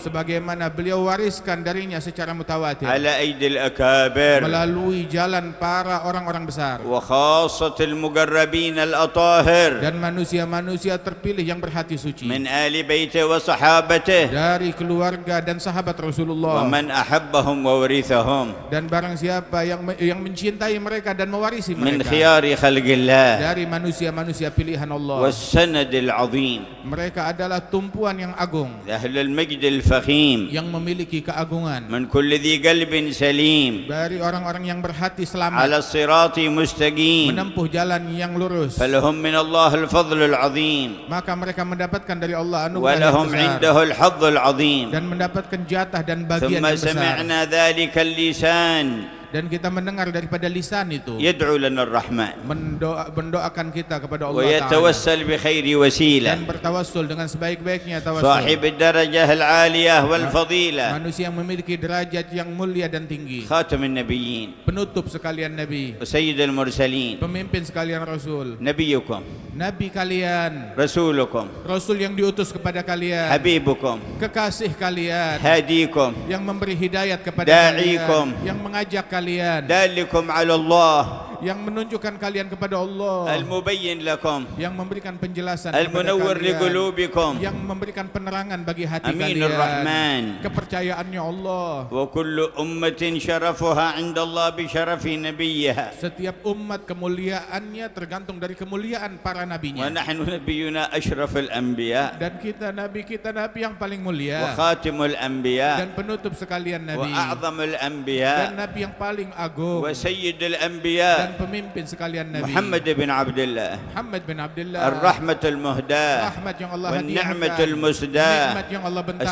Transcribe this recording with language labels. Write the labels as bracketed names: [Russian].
[Indonesian] sebagaimana beliau wariskan darinya secara mutawatir [Arabic] على أيدي الأكابر [Indonesian] melalui jalan para orang-orang besar [Arabic] وخاصة المقربين الأطاهر [Indonesian] dan manusia-manusia terpilih yang berhati suci [Arabic] من آل بيته وصحابته [Indonesian] dari keluarga dan sahabat Rasulullah, [Arabic] ومن أحبهم وورثهم [Indonesian] dan barang siapa yang mencintai mereka dan mewarisi [Arabic] من [Indonesian] mereka [Arabic] خيار خلق الله [Indonesian] dari manusia-manusia pilihan Allah. [Arabic] والسند العظيم، [Indonesian] Mereka adalah tumpuan yang agung [Arabic] أهل المجد الفخيم، [Indonesian] yang memiliki keagungan, [Arabic] من كل ذي قلب سليم [Indonesian] dari orang-orang yang berhati selamat [Arabic] على الصراط مستقيم، [Indonesian] menempuh jalan yang lurus, [Arabic] فلهم من الله الفضل العظيم، [Indonesian] maka mereka mendapatkan dari Allah anugerah yang [Arabic] ولهم [Indonesian] besar [Arabic] عنده الحظ العظيم. [Indonesian] dan mendapatkan jatah dan bagian [Arabic] ثم [Indonesian] yang besar. [Arabic] سمعنا ذلك اللسان [Indonesian] Dan kita mendengar daripada lisan itu [Arabic] يدعو لنا الرحمن [Indonesian] mendoakan kita kepada Allah Ta'ala [Arabic] ويتوسل بخير [Indonesian] dan [Arabic] وسيلة، [Indonesian] bertawassul dengan sebaik-baiknya tawassul, [Arabic] صاحب الدرجة العالية والفضيلة، [Indonesian] manusia yang memiliki derajat yang mulia dan tinggi, [Arabic] خاتم النبيين [Indonesian] penutup sekalian Nabi, [Arabic] وسيد المرسلين، [Indonesian] pemimpin sekalian Rasul, [Arabic] نبيكم [Indonesian] Nabi kalian, [Arabic] رسولكم [Indonesian] Rasul yang diutus kepada kalian, [Arabic] حبيبكم [Indonesian] kekasih kalian, [Arabic] هاديكم [Indonesian] yang memberi hidayat kepada [Arabic] Da'ikum, [Indonesian] kalian, yang mengajak kalian, [Arabic] دالكم على الله [Indonesian] yang menunjukkan kalian kepada Allah, [Arabic] المبين لكم [Indonesian] yang memberikan penjelasan kepada [Arabic] المنور [Indonesian] kalian, [Arabic] لقلوبكم [Indonesian] yang memberikan penerangan bagi hati [Arabic] أمين الرحمن [Indonesian] kepercayaannya Allah. [Arabic] وكل أمة شرفها عند الله بشرف نبيها [Indonesian] Setiap umat kemuliaannya tergantung dari kemuliaan para nabinya. [Arabic] ونحن نبينا أشرف الأنبياء [Indonesian] Dan kita nabi yang paling mulia [Arabic] وخاتم الأنبياء [Indonesian] dan penutup sekalian nabi [Arabic] وأعظم [Indonesian] dan [Arabic] الأنبياء [Indonesian] nabi yang paling agung [Arabic] وسيد [Indonesian] dan [Arabic] الأنبياء [Indonesian] pemimpin sekalian nabi [Arabic] محمد بن عبد الله [Indonesian] Muhammad bin Abdullah, [Arabic] الرحمة المهداة [Indonesian] rahmat yang Allah [Arabic] والنعمة [Indonesian] hadiahkan, [Arabic] المسداة [Indonesian] nikmat yang Allah bentangkan,